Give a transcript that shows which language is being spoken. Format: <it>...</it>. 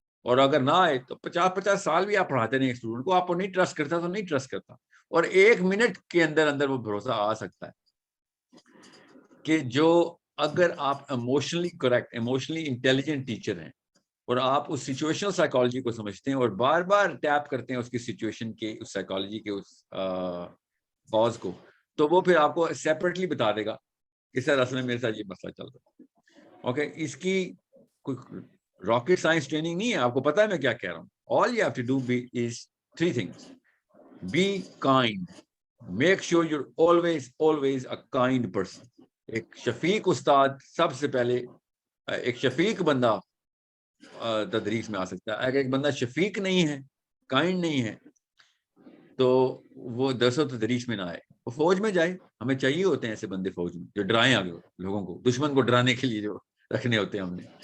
<ur>اور اگر نہ آئے تو 50 سال بھی آپ پڑھاتے نہیں ایک اسٹوڈنٹ کو, آپ کو نہیں ٹرسٹ کرتا تو نہیں ٹرسٹ کرتا, اور 1 منٹ کے اندر وہ بھروسہ آ سکتا ہے کہ جو اگر آپ emotionally correct, emotionally intelligent teacher ہیں اور آپ اس سچویشنل سائیکالوجی کو سمجھتے ہیں اور بار بار ٹیپ کرتے ہیں اس کی سچویشن کے, اس سائیکالوجی کے اس کاز کو, تو وہ پھر آپ کو سیپریٹلی بتا دے گا کہ سر اصل میں میرے ساتھ یہ مسئلہ چل رہا ہے. اوکے, اس کی کوئی راکٹ سائنس ٹریننگ نہیں ہے, آپ کو پتا ہے میں کیا کہہ رہا ہوں.</ur> <en>All you have to do is 3 things. Be kind. Make sure you're always a kind person.</en> <ur>ایک شفیق استاد سب سے پہلے, ایک شفیق بندہ تدریس میں آ سکتا ہے. اگر ایک بندہ شفیق نہیں ہے, کائنڈ نہیں ہے, تو وہ درس و تدریس میں نہ آئے, وہ فوج میں جائے. ہمیں چاہیے ہوتے ہیں ایسے بندے فوج میں جو ڈرائیں آگے لوگوں کو, دشمن کو ڈرانے کے لیے جو رکھنے ہوتے ہیں ہم نے.</ur>